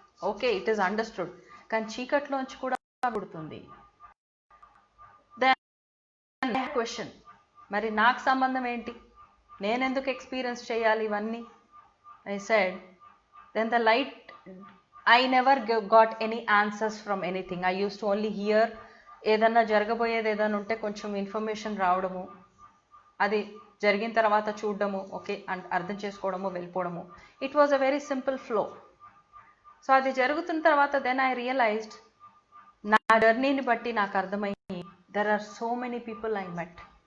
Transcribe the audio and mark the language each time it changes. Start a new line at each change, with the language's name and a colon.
English: Okay, it is understood.
Telugu: కానీ చీకట్లోంచి కూడా పుడుతుంది.
English: then question,
Telugu: మరి నాకు సంబంధం ఏంటి, నేనెందుకు ఎక్స్పీరియన్స్ చేయాలి ఇవన్నీ?
English: I said, then the light, I never got any answers from anything. I used to only hear,
Telugu: ఏదన్నా జరగబోయేది ఏదైనా ఉంటే కొంచెం ఇన్ఫర్మేషన్ రావడము, అది జరిగిన తర్వాత చూడడము, ఓకే అర్థం చేసుకోవడము, వెళ్ళిపోవడము.
English: It was a very simple flow. So
Telugu: అది జరుగుతున్న తర్వాత
English: then I realised,
Telugu: నా జర్నీని బట్టి నాకు అర్థమైంది,
English: There are so many people I met.